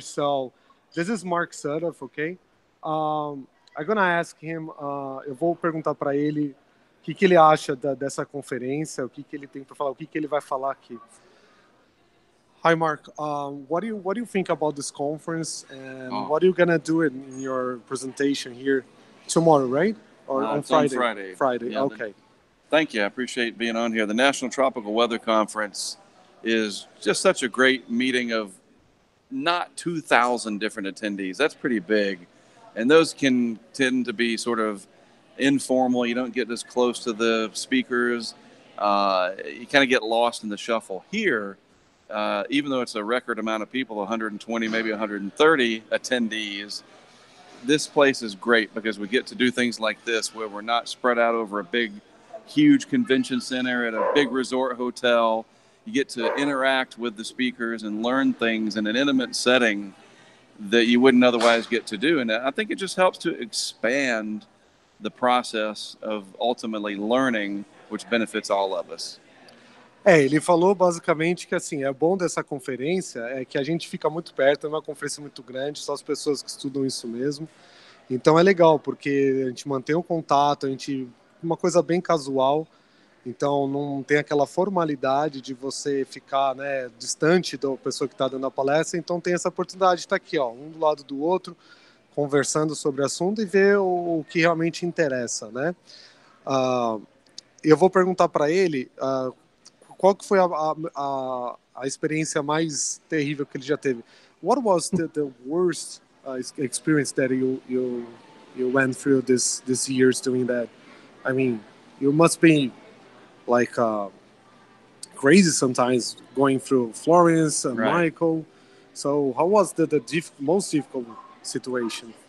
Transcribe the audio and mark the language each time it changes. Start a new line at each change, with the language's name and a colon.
English: So this is Mark Sudoff, okay? I'm gonna ask him.
Portuguese: Eu vou perguntar para ele o que ele acha dessa conferência, o que ele tem para falar, o que ele vai falar aqui.
English: Hi, Mark. What do you think about this conference, and what are you gonna do in your presentation here tomorrow, right? Or on Friday? On Friday. Friday. Yeah, okay. Thank you. I appreciate being on here. The National Tropical Weather Conference is just such a great meeting of not 2,000 different attendees. That's pretty big. And those can tend to be sort of informal. You don't get as close to the speakers. You kind of get lost in the shuffle. Here, even though it's a record amount of people, 120, maybe 130 attendees, this place is great because we get to do things like this where we're not spread out over a big, huge convention center at a big resort hotel. You get to interact with the speakers and learn things in an intimate setting that you wouldn't otherwise get to do. And I think it just helps to expand the process of ultimately learning, which benefits all of us.
Portuguese: Ele falou basicamente que assim, é bom dessa conferência é que a gente fica muito perto, é uma conferência muito grande, só as pessoas que estudam isso mesmo. Então é legal, porque a gente mantém o contato, uma coisa bem casual, então não tem aquela formalidade de você ficar, né, distante da pessoa que está dando a palestra, então tem essa oportunidade de estar aqui, ó, um do lado do outro, conversando sobre o assunto e ver o que realmente interessa, né? Eu vou perguntar para ele qual que foi a experiência mais terrível que ele já teve.
English: What was the worst experience that you went through this years doing that? I mean, you must be like crazy sometimes going through Florence and Right. Michael. So how was the most difficult situation?